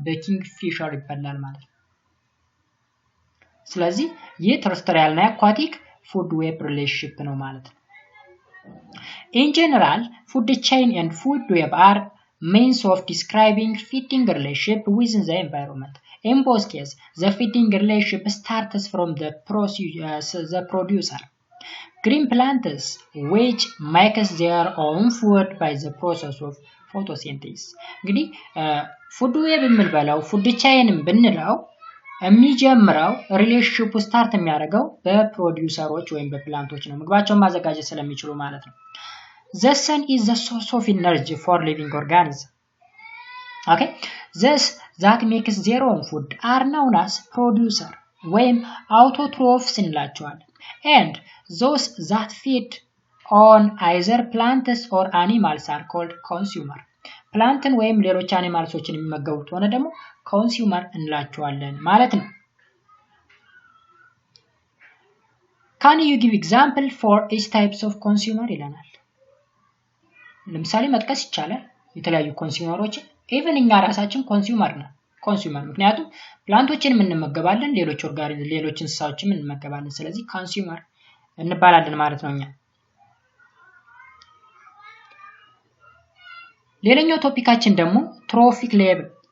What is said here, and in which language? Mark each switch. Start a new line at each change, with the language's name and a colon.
Amharic: በኪንግ ፊሸር ይበላል ማለት ነው። ስለዚህ ይህ ተርስትሪያል እና አኳቲክ ፉድ ዌብ ሪሌሽንሺፕ ነው ማለት ነው።
English: In general, food chain and food web are means of describing feeding relationship within the environment. In both cases, the feeding relationship starts from the producer. Green plants, which makes their own food by the process of photosynthesis.
Amharic: እንግዲህ ፉድ ዌብ የምንበላው ፉድ ቻይንም ብንለው የሚጀምረው ሪሌሽንሺፑ ስታርት የሚያደርገው በፕሮዲዩሰሮች ወይም በፕላንቶች ነው ምግባቸውን ማዘጋጀት ስለሚችሉ ማለት ነው።
English: The sun is the source of energy for living organisms. Okay? Thus, that makes their own food are known as producer
Amharic: ወይም autotrophs እንላቸዋለን.
English: And those that feed on either plants or animals are called consumer.
Amharic: ፕላንትን ወይም ሌሎች አኒማልሶችን የሚመገቡት ሆነ ደግሞ ኮንሱመር እንላቸዋለን ማለት ነው።
English: Can you give example for each types of consumer
Amharic: ይለናል። ለምሳሌ መጥቀስ ይቻላል የተለያዩ ኮንሱመሮች ኢቭን እኛ ራሳችን ኮንሱመር ነው። ኮንሱመር ምክንያቱም ፕላንቶችን እንመገባለን፣ ሌሎች እንስሳዎችን እንመገባለን። ስለዚህ ኮንሱመር እንባላለን ማለት ነው እኛ። ሌላኛው ቶፒካችን ደግሞ trophic level.